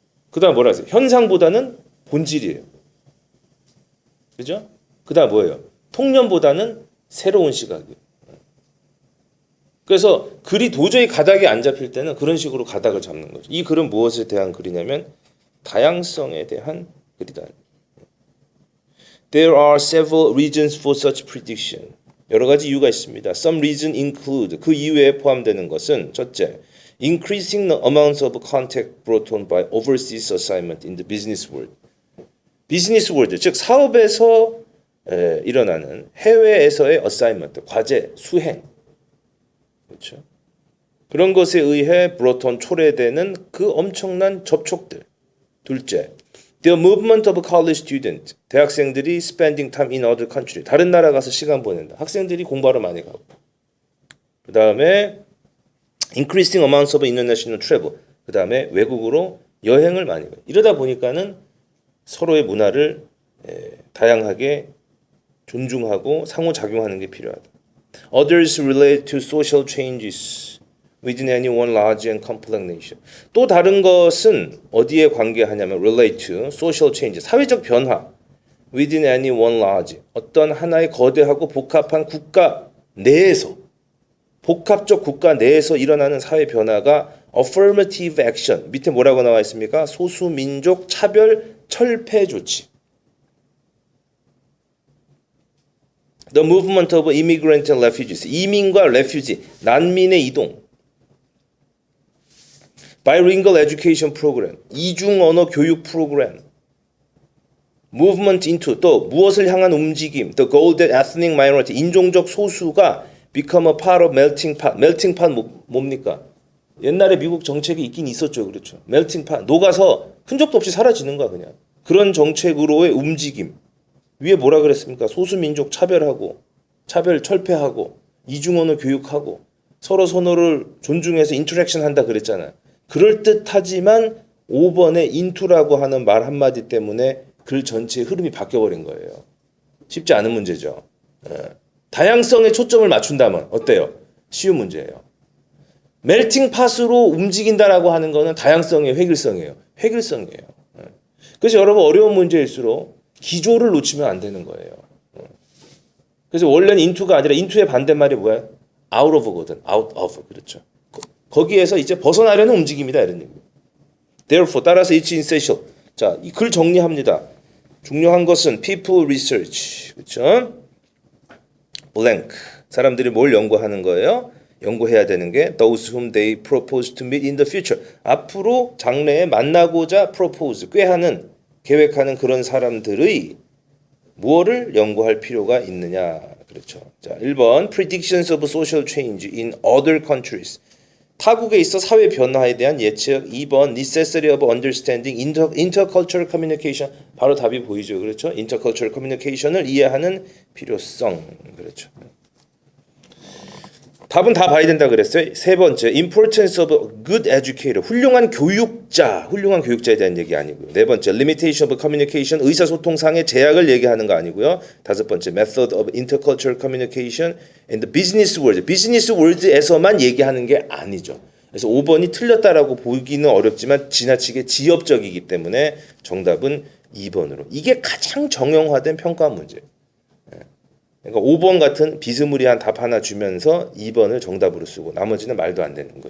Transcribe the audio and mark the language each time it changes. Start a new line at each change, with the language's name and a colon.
Korean: 그 다음 뭐라 하세요? 현상보다는 본질이에요. 그죠? 그 다음 뭐예요? 통념보다는 새로운 시각이에요. 그래서 글이 도저히 가닥이 안 잡힐 때는 그런 식으로 가닥을 잡는 거죠. 이 글은 무엇에 대한 글이냐면 다양성에 대한 글이다.
English: There are several reasons for such prediction.
Korean: 여러 가지 이유가 있습니다.
English: Some reason include
Korean: 그 이유에 포함되는 것은 첫째,
English: increasing the amounts of contact brought on by overseas assignment in the business world.
Korean: 비즈니스 월드, 즉 사업에서 일어나는 해외에서의 assignment, 과제, 수행. 그렇죠. 그런 것에 의해 브로톤 초래되는 그 엄청난 접촉들. 둘째,
English: the movement of college students.
Korean: 대학생들이
English: spending time in other country.
Korean: 다른 나라 가서 시간 보낸다. 학생들이 공부하러 많이 가고. 그 다음에
English: increasing amounts of international travel.
Korean: 그 다음에 외국으로 여행을 많이 가요. 이러다 보니까는 서로의 문화를 다양하게 존중하고 상호작용하는 게 필요하다.
English: Others relate to social changes within any one large and complex nation.
Korean: 또 다른 것은 어디에 관계하냐면
English: relate to social change,
Korean: 사회적 변화
English: within any one large,
Korean: 어떤 하나의 거대하고 복합한 국가 내에서 복합적 국가 내에서 일어나는 사회 변화가 affirmative action, 밑에 뭐라고 나와 있습니까? 소수민족 차별 철폐 조치.
English: The movement of immigrant and refugees.
Korean: 이민과 refugee, 난민의 이동.
English: Bilingual education program.
Korean: 이중 언어 교육 프로그램.
English: Movement into.
Korean: 또 무엇을 향한 움직임.
English: The goal that ethnic minority.
Korean: 인종적 소수가
English: become a part of melting pot.
Korean: melting pot 뭡니까? 옛날에 미국 정책이 있긴 있었죠. 그렇죠. melting pot. 녹아서 흔적도 없이 사라지는 거야 그냥. 그런 정책으로의 움직임. 위에 뭐라 그랬습니까? 소수민족 차별하고 차별 철폐하고 이중언어 교육하고 서로 서로를 존중해서 인터랙션 한다 그랬잖아요. 그럴듯하지만 5번에 인투라고 하는 말 한마디 때문에 글 전체의 흐름이 바뀌어버린 거예요. 쉽지 않은 문제죠. 다양성에 초점을 맞춘다면 어때요? 쉬운 문제예요. 멜팅 팟으로 움직인다라고 하는 거는 다양성의 획일성이에요. 획일성이에요. 그래서 여러분 어려운 문제일수록 기조를 놓치면 안 되는 거예요. 그래서 원래는 into가 아니라 into의 반대말이 뭐야? out of거든. out of. 그렇죠. 거기에서 이제 벗어나려는 움직임이다 이런 얘기.
English: Therefore
Korean: 따라서
English: it's essential.
Korean: 자, 이 글 정리합니다. 중요한 것은
English: people research.
Korean: 그렇죠? blank. 사람들이 뭘 연구하는 거예요? 연구해야 되는 게
English: those whom they propose to meet in the future.
Korean: 앞으로 장래에 만나고자 propose, 꾀하는, 계획하는 그런 사람들의 무엇을 연구할 필요가 있느냐. 그렇죠. 자, 1번
English: predictions of social change in other countries.
Korean: 타국에 있어 사회 변화에 대한 예측.
English: 2번 necessity of understanding intercultural communication.
Korean: 바로 답이 보이죠. 그렇죠?
English: intercultural communication
Korean: 을 이해하는 필요성. 그렇죠. 답은 다 봐야 된다 그랬어요. 세 번째,
English: importance of good educator.
Korean: 훌륭한 교육자에 대한 얘기 아니고요. 네 번째,
English: limitation of communication.
Korean: 의사소통상의 제약을 얘기하는 거 아니고요. 다섯 번째,
English: method of intercultural communication in the business world.
Korean: 비즈니스 월드에서만 얘기하는 게 아니죠. 그래서 5번이 틀렸다라고 보기는 어렵지만 지나치게 지엽적이기 때문에 정답은 2번으로. 이게 가장 정형화된 평가 문제. 그러니까 5번 같은 비스무리한 답 하나 주면서 2번을 정답으로 쓰고 나머지는 말도 안 되는 거.